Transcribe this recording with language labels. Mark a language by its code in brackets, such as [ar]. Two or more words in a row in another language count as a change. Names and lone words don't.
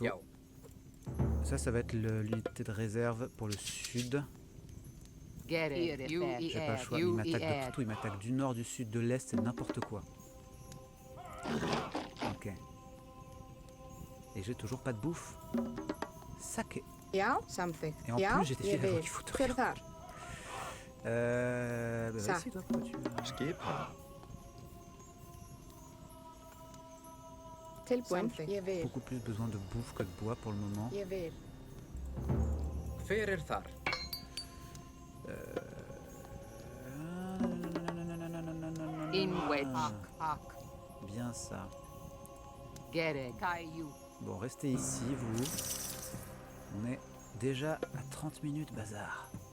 [fr] Ça va être l'unité de réserve pour le sud. J'ai pas le choix, il m'attaque de partout, il m'attaque du nord, du sud, de l'est, c'est n'importe quoi. Ok. Et j'ai toujours pas de bouffe. Saké. [is] Já, samþykkt. [fr] Et en [is] Já, [fr] plus, j'ai des [is] ég [fr] filles [is] vil. [fr] qui foutent [is] Hver [fr] rien. [is] er þar? [fr] Bah Ça. vas-y, toi, pourquoi tu... [is] Skipan. Tilbúin. Ég vil. [fr] Beaucoup plus besoin de bouffe que de bois pour le moment. [is] Ég vil. Hver er þar? [fr] Bien ça. Gereg. Caillou. Bon, restez ici, vous. On est déjà à 30 minutes, bazar.